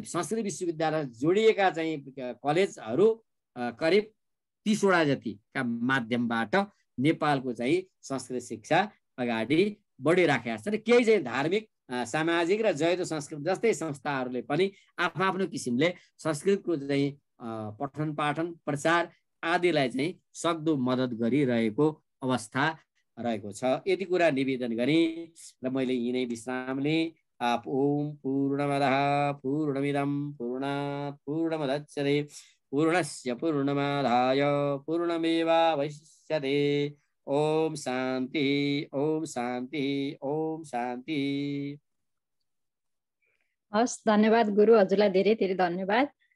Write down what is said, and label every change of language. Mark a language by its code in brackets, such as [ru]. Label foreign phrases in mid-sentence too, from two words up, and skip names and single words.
[ne] संस्कृत विश्वविद्यालय जोडिएका चाहिँ कलेजहरू करिब 30वटा जतिका माध्यमबाट नेपालको चाहिँ संस्कृत शिक्षा अगाडि बढिराखेका छ र केही चाहिँ धार्मिक सामाजिक र जयदो संस्कृत जस्तै संस्थाहरूले पनि आफ्नो किसिमले संस्कृतको चाहिँ पठन पाठन प्रचार आदिलाई चाहिँ सक्दो मद्दत गरिरहेको अवस्था रहेको छ। यति कुरा निवेदन गरेँ र मैले यिनै विश्राम लिएँ। [sa] ओम पूर्णमदः पूर्णमिदं पूर्णात् पूर्णमुदच्यते पूर्णस्य पूर्णमादाय पूर्णमेवावशिष्यते। ओम शान्ति ओम शान्ति ओम शान्ति। [ne] हस्, धन्यवाद गुरु, हजुरलाई धेरै धेरै धन्यवाद।